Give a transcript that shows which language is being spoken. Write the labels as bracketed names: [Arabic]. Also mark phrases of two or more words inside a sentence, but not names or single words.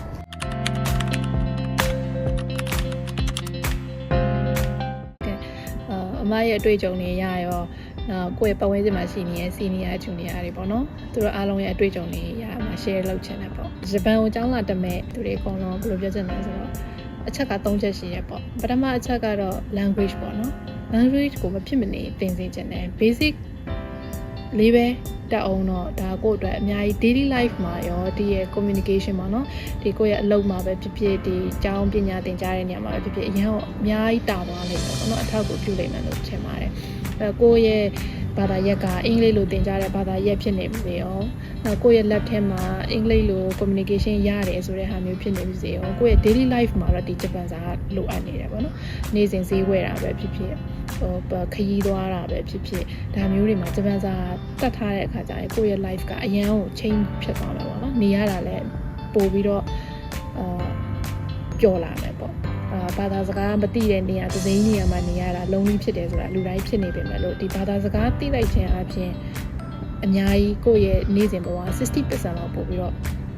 [Burmese] အမရဲ့အတွေ့အကြုံတွေရရောကိုယ့်ရဲ့ပတ်ဝန်းကျင်မှာရှိနေတဲ့ [English] senior junior [Burmese] တွေပေါ့နော်သူတို့အားလုံးရဲ့အတွေ့အကြုံတွေရမှာ share လုပ်ချင်တယ်ပေါ့ဂျပန်ကိုကျောင်းလာတက်မဲ့သူတွေအကုန်လုံးဘယ်လိုပြောချင်လဲဆိုတော့အချက်က3ချက်ရှိရပေါ့ပထမအချက်ကတော့ language ပေါ့နော် language ကိုမ ဖြစ်မနေသင်စေချင်တယ် basic လေးပဲတက်အောင်တော့ဒါကိုယ့်အတွက်အများကြီး [English] daily life [Burmese] မှာရောဒီရဲ့ communication ပေါ့နော်ဒီကိုယ့်ရဲ့အလုပ်မှာပဲဖြစ်ဖြစ်ဒီကျောင်းပညာသင်ကြားတဲ့နေရာမှာပဲဖြစ်ဖြစ်အရင် ကအများကြီးတာသွားလိမ့်မယ်ပေါ့နော်အထောက်ကိုပြုလိမ့်မယ်လို့ထင်ပါတယ်ကိုယ့်ရဲ့ဘာသာရပ်ကအင်္ဂလိပ်လိုသင်ကြားတဲ့ဘာသာရပ်ဖြစ်နေပြီရောနောက်ကိုယ့် ရဲ့ lab ထဲမှာအင်္ဂလိပ်လို communication ရတယ်ဆိုတဲ့ဟာမျိုးဖြစ်နေပြီစေရောကိုယ့်ရဲ့ [English] daily life [Burmese] မှာတော့ဒီဂျပန်စာကလို အပ်နေတယ်ပေါ့နော်နေ့စဉ်ဈေးဝယ်တာပဲဖြစ်ဖြစ်ခရီးသွားတာပဲဖြစ်ဖြစ်ဒါမျိုးတွေမှာဂျပန်စာတတ်ထားတဲ့အခါကျရင်ကိုယ့်ရဲ့ life ကအရန်ကို change ဖြစ်သွားမှာပေါ့နော်နေရတာလည်းပို့ပြီးတော့ပျော်လာမယ်ပေါ့ဘာသာစကားမသိတဲ့နေရာသစိမ်းနေရာမှာနေရတာလုံးဝဖြစ်တယ်ဆိုတာလူတိုင်းဖြစ်နေပေမဲ့လို့ဒီဘာသာစကားသိလိုက်ခြင်းအပြင်အများကြီးကိုယ့်ရဲ့နေ့စဉ်ဘဝ 60% လောက်ပို့ပြီးတော့စ